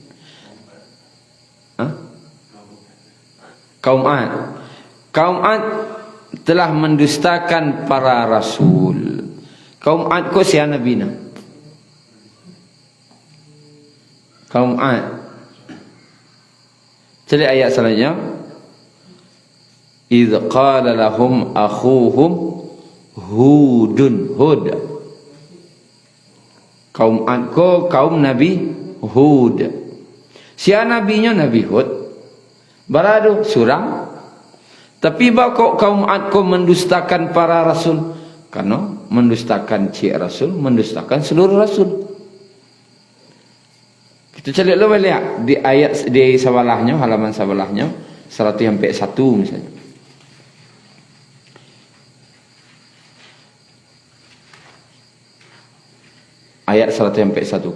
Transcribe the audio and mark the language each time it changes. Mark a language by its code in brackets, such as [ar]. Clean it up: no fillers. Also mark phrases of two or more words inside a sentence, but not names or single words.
[id] Kaum Ad telah mendustakan para rasul. [min] Kaum Ad ko siapa Nabi na? Kaum Ad. [id] Jadi ayat selanjutnya. [ar] إذ قال لهم أخوهم هود. [id] Kaum Ad ko kaum Nabi Hud. Siapa nabinya? Nabi Hud. [min] Baradu surang. [id] Tapi kok kaum Ad ko mendustakan para rasul? Karena mendustakan cik rasul, mendustakan seluruh rasul. Kita cari dulu balik di ayat di sebelahnya, halaman sebelahnya 101 misalnya. Ayat 101.